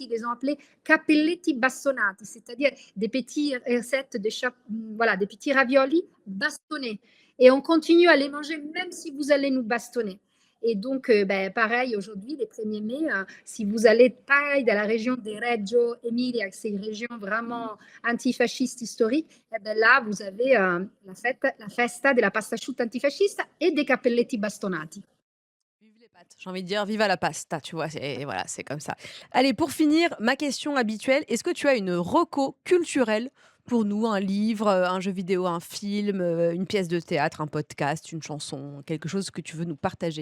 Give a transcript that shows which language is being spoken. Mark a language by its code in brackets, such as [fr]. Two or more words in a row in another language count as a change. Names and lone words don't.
[fr] Ils les ont appelés [it] cappelletti bastonati, [fr] c'est-à-dire des petits recettes des petits raviolis bastonnés. Et on continue à les manger même si vous allez nous bastonner. Et donc, pareil, aujourd'hui, les 1er mai, si vous allez pareil dans la région de Reggio Emilia, c'est une région vraiment antifasciste historique, là, vous avez la [it] festa della pasta asciutta antifascista [fr] et des [it] cappelletti bastonati. [fr] J'ai envie de dire [it] viva la pasta, [fr] tu vois? Voilà, c'est comme ça. Allez, pour finir, ma question habituelle, est-ce que tu as une reco culturelle pour nous? Un livre, un jeu vidéo, un film, une pièce de théâtre, un podcast, une chanson, quelque chose que tu veux nous partager?